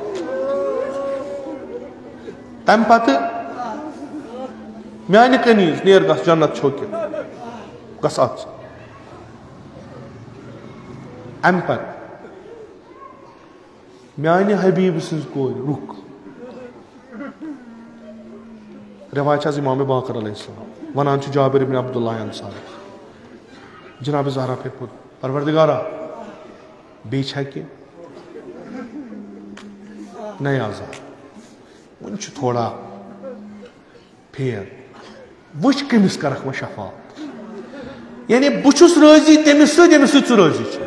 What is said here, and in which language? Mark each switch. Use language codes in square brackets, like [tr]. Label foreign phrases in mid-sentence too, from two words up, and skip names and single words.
[ks] تمہِ پتہٕ میانہِ کنیٖز نیر گژھ جنت چھوکِتھ, گژھ اَژ. امہِ پتہٕ میانہِ حبیٖب سٕنٛز کورِ رُک. رٮ۪وایت چھِ حظ امامِ باقر [ar] علیہ السلام, [ks] ونان چھُ جابر ابن عبداللہ انصاری, جناب زہرا پھِرِ پوٚت, پروردِگارا بیٚیہِ چھا کینٛہہ؟ نَے آزاد, وۄنۍ چھُ تھوڑا پھیر, وٕچھ کٔمِس کرکھ وۄنۍ شفاعت. یعنی بہٕ چھُس رٲضی تٔمِس سۭتۍ ییٚمِس سۭتۍ ژٕ رٲضی چھُ.